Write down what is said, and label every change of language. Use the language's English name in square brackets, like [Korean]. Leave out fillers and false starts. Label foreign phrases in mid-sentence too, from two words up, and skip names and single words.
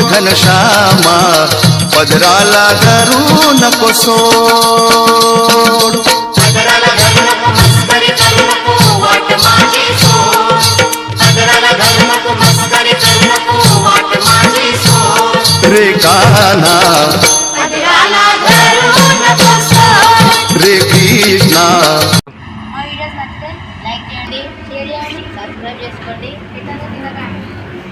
[Marathi] घनश्यामा पदराला धरू नको सोड. पदराला धरू नको, मस्करी करू नको, वाट माझी सोड. पदराला धरू नको, मस्करी करू नको, वाट माझी सोड. रे कान्हा पदराला धरू नको सोड. रे कृष्णा. [Telugu] మా వీడియోస్ నచ్చితే లైక్ చేయండి, షేర్ చేయండి, సబ్స్క్రైబ్ చేసుకోండి. ఇతను తినగా